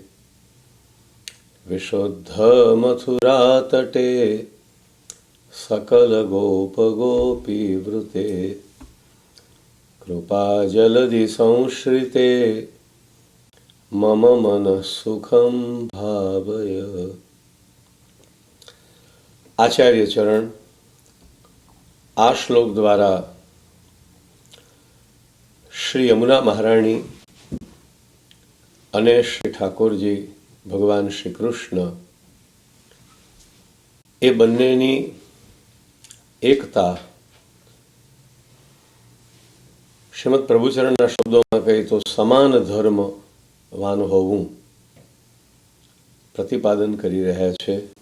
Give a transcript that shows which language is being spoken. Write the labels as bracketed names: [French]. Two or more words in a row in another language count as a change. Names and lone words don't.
[Sanskrit] विशुद्ध मथुरा तटे सकल गोप गोपी वृते कृपा जलधि संश्रिते मम मन सुखम भावय। [Gujarati] આચાર્ય ચરણ આ શ્લોક દ્વારા શ્રી યમુના મહારાણી અને શ્રી ઠાકોરજી ભગવાન શ્રી કૃષ્ણ એ બંનેની એકતા શ્રીમદ પ્રભુચરણના શબ્દોમાં કહીએ તો સમાન ધર્મવાન હોવું પ્રતિપાદન કરી રહ્યા છે।